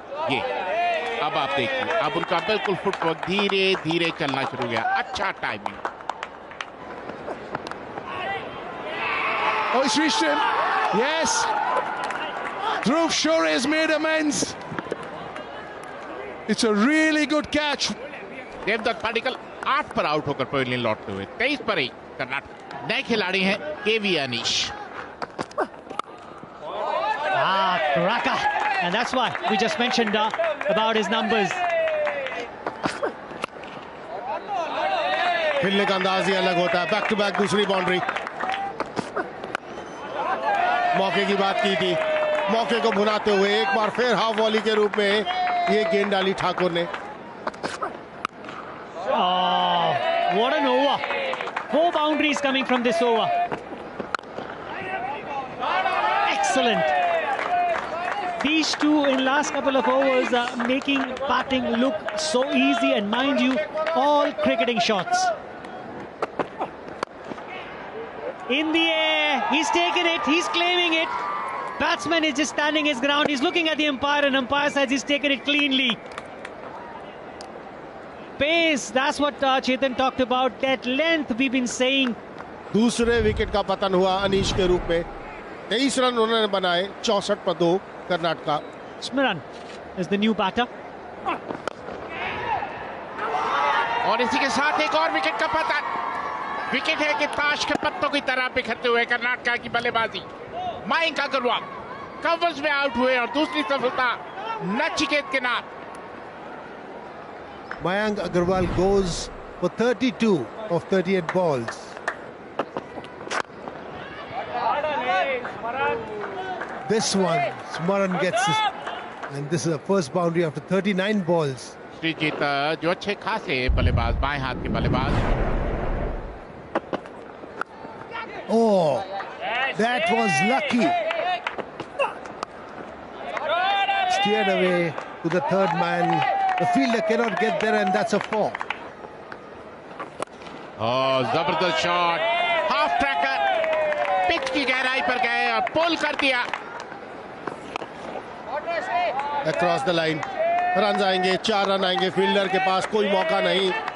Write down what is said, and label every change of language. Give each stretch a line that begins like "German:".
Hindi: ये अब आप देखिए, अब उनका बिल्कुल फुटवर्क धीरे धीरे चलना शुरू हो गया. अच्छा timing.
English: Oh, he's reached him. Yes. Dhruv Shore has made amends. It's a really good catch.
Hindi: Devdutt Padikkal 8 पर आउट होकर पवेलियन लौटते हुए. 23 पर ही कर्नाटक. नए खिलाड़ी हैं केवी Anish.
English: Cracker. And that's why we just mentioned about his numbers.
Hindi: खेलने का अंदाज ही अलग होता है. बैक टू बैक दूसरी बाउंड्री. मौके की बात की थी. मौके को भुनाते हुए एक बार फिर हाफ वॉली के रूप में ये गेंद डाली ठाकुर ने.
English: Oh, what an over. 4 boundaries coming from this over. Excellent. These two in last couple of overs are making batting look so easy, and mind you, all cricketing shots. In the air, he's taken it, he's claiming it. Batsman is just standing his ground. He's looking at the umpire, and umpire says he's taken it cleanly. Pace, that's what Chetan talked about. That length we've been saying.
Hindi: दूसरे wicket का पतन हुआ अनीश के रूप में. 23 run उन्होंने बनाए. 64 पर 2 Karnataka.
English: Smiran is the new batter.
Hindi: और इसी के साथ एक और विकेट का पतन. विकेट है कि ताश के पत्तों की तरह बिखरते हुए कर्नाटका की बल्लेबाजी. मयंक अग्रवाल कवर्स में आउट हुए और दूसरी सफलता नचिकेत के नाम.
English: Mayank Agarwal goes for 32 of 38 balls. This one, Smaran gets it. And this is the first boundary after 39 balls.
Hindi: Sreejith जो अच्छे खासे बल्लेबाज, बाएं हाथ के बल्लेबाज.
English: Oh, that was lucky. Steered away to the third man. The fielder cannot get there, and that's a 4.
Hindi: Oh, जबरदस्त shot. Half tracker pitch की गहराई पर गए और पुल कर दिया.
English: Across the line.
Hindi: रन आएंगे, 4 रन आएंगे. फील्डर के पास कोई मौका नहीं.